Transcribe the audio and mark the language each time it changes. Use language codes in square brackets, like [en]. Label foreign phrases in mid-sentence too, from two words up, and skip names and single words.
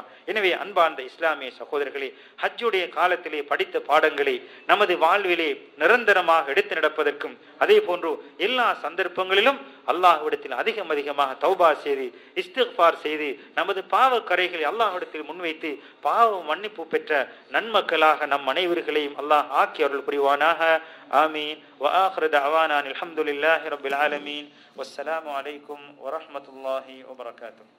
[ta] எனவே அன்பார்ந்த இஸ்லாமிய சகோதரர்களே, ஹஜ்ஜுடைய காலத்திலே படித்த பாடங்களை நமது வாழ்விலே நிரந்தரமாக எடுத்து நடப்பதற்கும், அதே போன்று எல்லா சந்தர்ப்பங்களிலும் அல்லாஹ்விடத்தில் அதிகமாக தௌபா செய்து இஸ்திக்ஃபார் செய்து நமது பாவ கரைகளை அல்லாஹ்விடத்தில் முன்வைத்து பாவ மன்னிப்பு பெற்ற நன்மக்களாக நம் அனைவர்களையும் அல்லாஹ் ஆக்கி அருள் புரிவானாக. ஆமீன். [ar] وآخر دعوانا الحمد لله رب العالمين والسلام عليكم ورحمة الله وبركاته.